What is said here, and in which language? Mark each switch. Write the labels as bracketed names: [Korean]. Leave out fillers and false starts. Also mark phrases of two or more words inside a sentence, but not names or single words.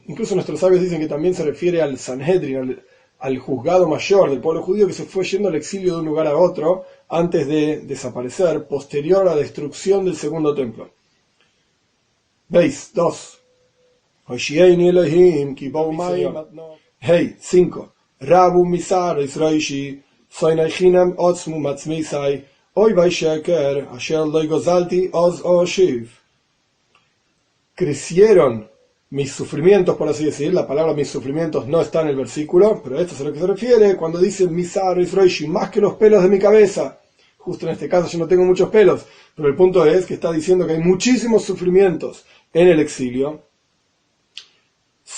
[Spanish] Incluso nuestros sabios dicen que también se refiere al Sanhedrin, al juzgado mayor del pueblo judío que se fue yendo al exilio de un lugar a otro antes de desaparecer, posterior a la destrucción del segundo templo. ¿Veis? 2. Hey, 5. [Hebrew] רבו משערות ראשי שנאי חנם עצמו מצמיתי איבי שקר אשר לא גזלתי אז אשיב. [Spanish] Crecieron mis sufrimientos, por así decir. La palabra mis sufrimientos no está en el versículo, pero esto es a lo que se refiere cuando dice [Hebrew] משערות ראשי, [Spanish] más que los pelos de mi cabeza. Justo en este caso yo no tengo muchos pelos, pero el punto es que está diciendo que hay muchísimos sufrimientos en el exilio.